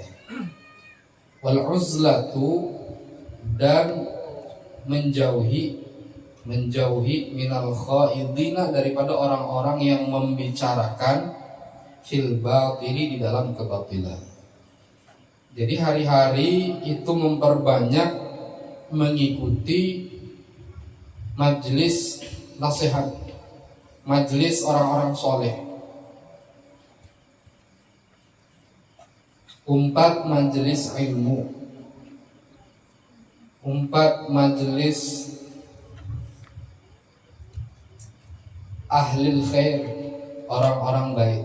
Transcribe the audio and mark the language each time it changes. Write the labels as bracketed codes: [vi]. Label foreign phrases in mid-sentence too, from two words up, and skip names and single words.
[ar] والعزلة, [id] dan menjauhi [ar] من الخائضين, [id] daripada orang-orang yang membicarakan [ar] في الباطل, [id] di dalam kebatilan. Jadi hari-hari itu memperbanyak mengikuti majelis nasihat, majelis orang-orang soleh. [bjn] Umpat majelis ilmu, umpat majelis [ar] أهل الخير, [bjn] orang-orang baik.